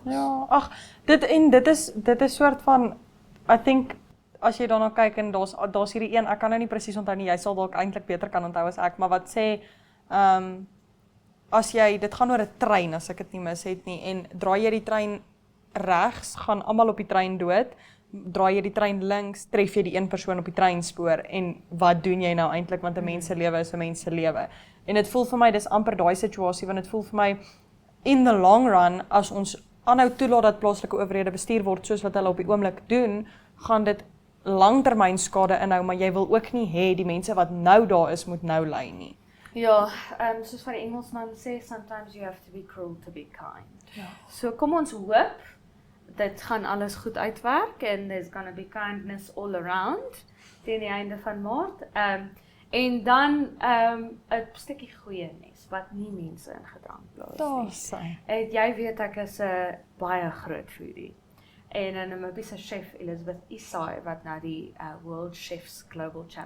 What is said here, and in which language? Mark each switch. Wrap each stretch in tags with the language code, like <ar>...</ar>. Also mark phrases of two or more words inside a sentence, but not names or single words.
<af>Ja, ag, dit is soort van,</af> <en>I think,</en> <af>as jy daarna kyk en daar's hierdie een, ek kan nou nie presies onthou nie, jy sal dalk eintlik beter kan onthou as ek, maar wat sê, as jy, dit gaan oor 'n trein, as ek dit nie mis het nie, en draai jy die trein regs, gaan almal op die trein dood, draai jy die trein links, tref jy die een persoon op die treinspoor, en wat doen jy nou eintlik, want 'n mens se lewe is 'n mens se lewe. En dit voel vir my, dis amper daai situasie, want dit voel vir my,</af> <en>in the long run,</en> <af>as ons aanhou toelaat dat plaaslike owerhede bestuur word, soos wat hulle op die oomblik doen, gaan dit langtermyn skade inhou, maar jy wil ook nie hê die mense wat nou daar is, moet nou ly nie. Ja, soos wat die Engelsman sê,</af> <en>sometimes you have to be cruel to be kind.</en> <af>Ja. So kom ons hoop, dit gaan alles goed uitwerk en</af> <en>there's gonna be kindness all around</en> <af>teen die einde van Maart. En dan 'n stukkie goeie nes wat nie mense in gedrang plaas nie. Sy. Jy weet ek is 'n baie groot foodie. En 'n Namibiese chef Elizabeth Isai wat nou die World Chefs Global Challenge.</af>